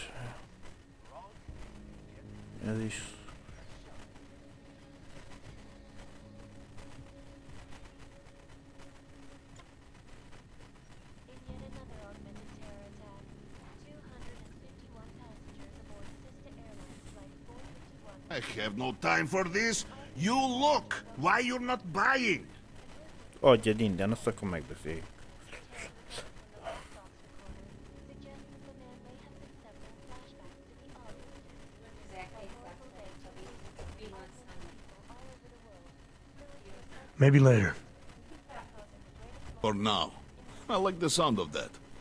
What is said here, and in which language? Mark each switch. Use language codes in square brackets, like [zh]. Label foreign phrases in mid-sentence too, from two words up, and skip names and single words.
[hu] Ez is. [en] I have no time for this. You look! Why you're not buying? [hu] Adjad innen, azt akkor megbeszéljük. [en] Maybe later. Or now. I like the sound of that.